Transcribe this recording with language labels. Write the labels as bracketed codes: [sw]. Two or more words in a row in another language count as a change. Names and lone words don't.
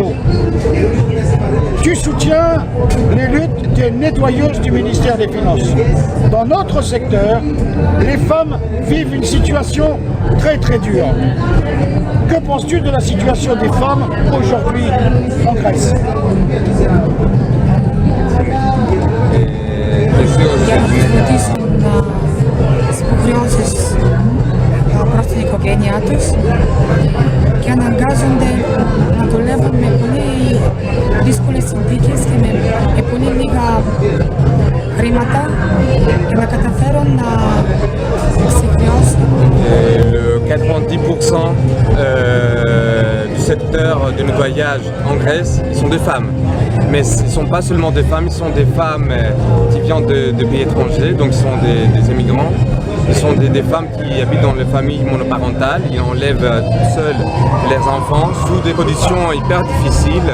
[fr] Tu soutiens les luttes des nettoyeuses du ministère des Finances. Dans notre secteur, les femmes vivent une situation très dure. Que penses-tu de la situation des femmes aujourd'hui en Grèce? [el] Για να τους βοηθήσουν τις υποχρεώσεις προς την οικογένειά τους και αναγκάζονται να δουλεύουν με πολύ δύσκολες συνθήκες και με πολύ λίγα χρήματα και να καταφέρουν να εξεκριώσουν. [fr] Le 90% du secteur de nettoyage en Grèce, ils sont des femmes. Mais ce ne sont pas seulement des femmes, ils sont des femmes qui viennent de pays étrangers, donc ils sont des immigrants. Ils sont des femmes qui habitent dans les familles monoparentales, ils enlèvent seuls leurs enfants sous des conditions hyper difficiles.